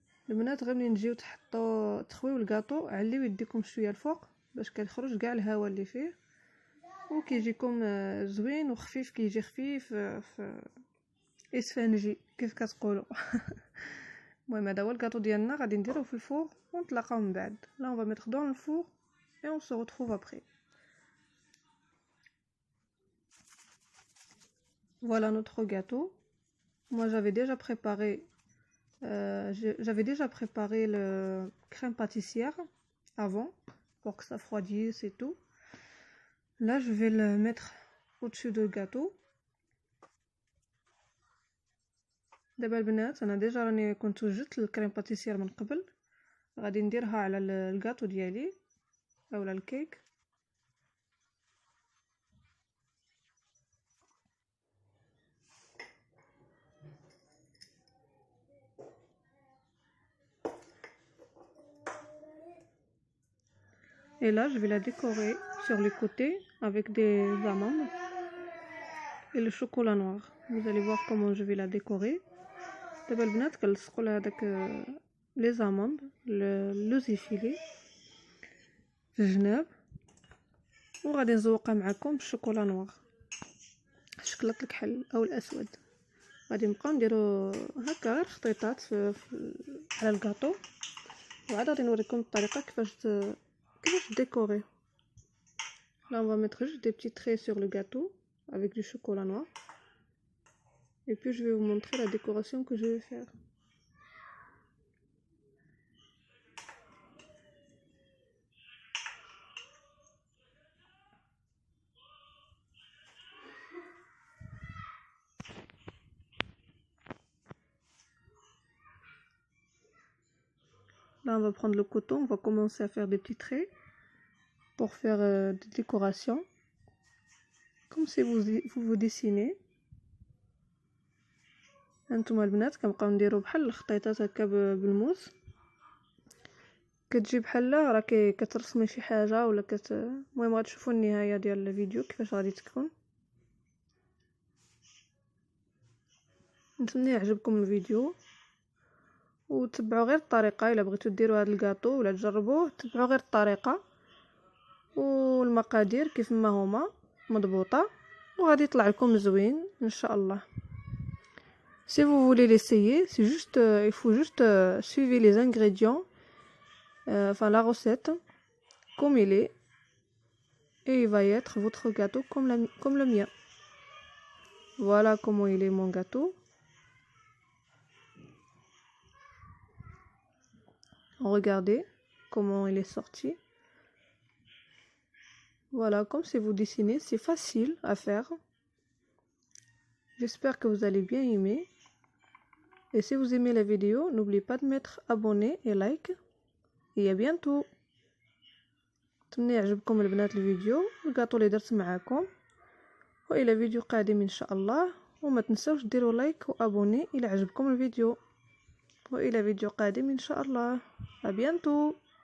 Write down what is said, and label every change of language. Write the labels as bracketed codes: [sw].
[ar] البنات غير ملي نجيو تخويو الكاطو عليو يديكم شويه الفوق باش كيخرج كاع الهواء اللي فيه وكيجيكم زوين وخفيف، كيجي خفيف في اسفنجي كيف كتقولوا. المهم هذا هو الكاطو ديالنا غادي نديروه في الفور ونتلاقاو من بعد. [fr] Là on va mettre dans le four et on se retrouve après. Voilà notre gâteau. Moi j'avais déjà préparé le crème pâtissière avant pour que ça refroidisse et tout. Là je vais le mettre au-dessus du gâteau. [ar] دابا البنات انا ديجا راني كنت وجدت الكريم باتيسير من قبل، غادي نديرها على الكاطو ديالي اولا الكيك. [fr] Et là, je vais la décorer sur les côtés avec des amandes et le chocolat noir. Vous allez voir comment je vais la décorer. [ar] دابا البنات كنلصقوا لها داك لي زاموند لو زيفيلي في الجناب، وغادي نزوقها معكم بالشوكولا نوار شكلات الكحل او الاسود. غادي نبقاو نديرو هكا غير خطيطات على الكاطو، وعاد غادي نوريكم الطريقه كيفاش décorer. [fr] Là on va mettre juste des petits traits sur le gâteau avec du chocolat noir, et puis je vais vous montrer la décoration que je vais faire. Là, on va prendre le coton, on va commencer à faire des petits traits pour faire des décorations, comme si vous dessinez. [ar] هانتوما البنات كنبقاو نديرو بحال الخطيطات هكا بالموس، كتجي بحال راكي كترسمي شي حاجه ولا المهم غتشوفوا النهايه ديال الفيديو كيفاش غادي تكون. نتمنى يعجبكم الفيديو وتبعوا غير الطريقه. الا بغيتو ديروا هذا الكاطو ولا تجربوه تبعوا غير الطريقه والمقادير كيف ما هما مضبوطه، وغادي يطلع لكم زوين ان شاء الله. [fr] Si vous voulez l'essayer, c'est juste il faut juste suivre les ingrédients, enfin la recette comme il est, et il va y être votre gâteau comme le mien. Voilà comment il est mon gâteau. Regardez comment il est sorti. Voilà, comme si vous dessinez, c'est facile à faire. J'espère que vous allez bien aimer. Et si vous aimez la vidéo, n'oubliez pas de mettre abonné et like. Et à bientôt. [ar] نتمنى يعجبكم البنات الفيديو الكاطو اللي درت معاكم، والى فيديو قادم ان شاء الله. وما تنسوش ديروا لايك وابوني الى عجبكم الفيديو، والى فيديو قادم ان شاء الله. [fr] à bientôt.